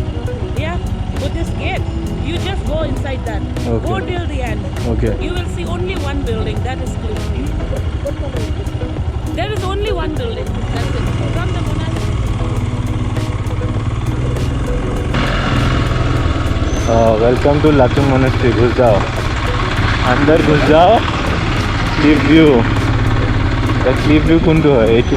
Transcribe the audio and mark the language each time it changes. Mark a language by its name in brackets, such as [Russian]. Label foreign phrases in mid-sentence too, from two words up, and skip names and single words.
[English] Yeah, with this gate, you just go inside that. Okay. Go till the end. Okay. You will see only one building, that is Cliff. There is only one building, that's it. From the monastery. welcome to Lachung monastery. [Hindi] घुस जाओ, अंदर घुस जाओ। क्लिफ व्यू, क्लिफ व्यू [Assamese] কোনটো হয়?